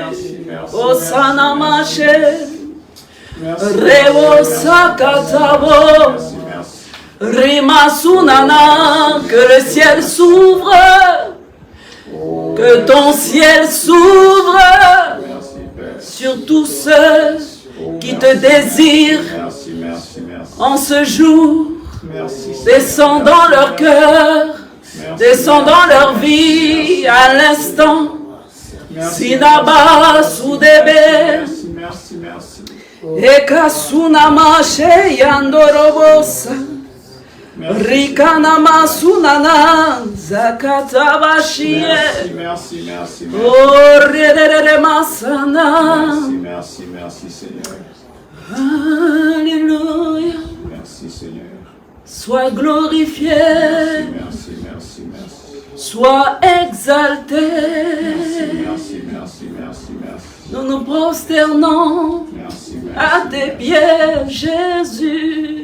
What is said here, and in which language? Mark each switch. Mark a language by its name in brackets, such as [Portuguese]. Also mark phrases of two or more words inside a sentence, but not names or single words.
[French] Osana Maché, Revo Sakatabo, Rima Sunana, que le ciel s'ouvre, Que ton ciel s'ouvre sur tous ceux qui te désirent en ce jour. Descends dans leur cœur, descends dans leur vie à l'instant. Sinaba Soudebe Ekasunama Sheyandorobosa Rikanama Sunana Zakatabashie Orere Masana. Merci Seigneur. Alléluia. Merci Seigneur. Sois glorifié. Merci. Sois exalté. Merci. Nous nous prosternons à tes pieds, Jésus.